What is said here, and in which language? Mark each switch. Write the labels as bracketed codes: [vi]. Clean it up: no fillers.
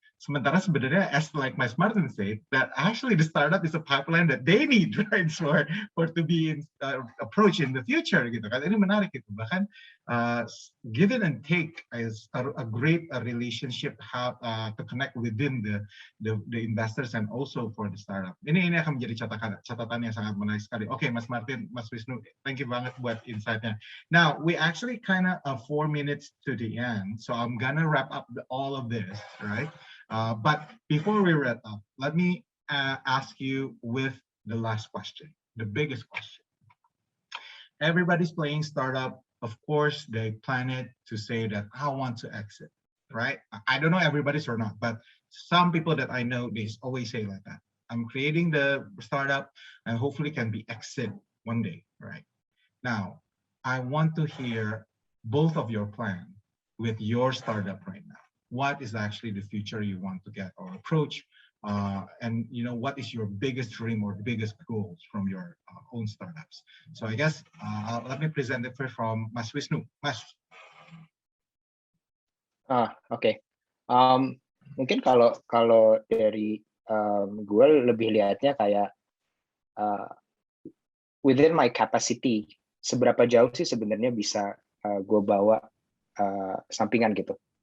[id] Sementara sebenarnya, [en] as like Mas Martin said, that actually the startup is a pipeline that they need, right, for to be approached in the future, [id] gitu kan. Ini menarik itu. Bahkan [en] give it and take is a great relationship to connect within the investors and also for the startup. [id] Ini akan menjadi catatan yang sangat menarik sekali. [en] Okay, Mas Martin, Mas Wisnu, thank you [id] banget buat [en] insight-nya. Now, we actually kind of 4 minutes to the end, so I'm gonna wrap up all of this, right? But before we wrap up, let me ask you with the last question, the biggest question. Everybody's playing startup. Of course, they plan it to say that I want to exit, right? I don't know everybody's or not, but some people that I know, they always say like that. I'm creating the startup and hopefully can be exit one day, right? Now, I want to hear both of your plan with your startup right now. What is actually the future you want to get or approach, and what is your biggest dream or biggest goals from your own startups? So I guess let me present it first from Mas Wisnu. Mas. Okay. [id] Mungkin kalau dari gue lebih lihatnya kayak [en] within my capacity, [id] seberapa jauh sih sebenarnya bisa gue bawa sampingan gitu.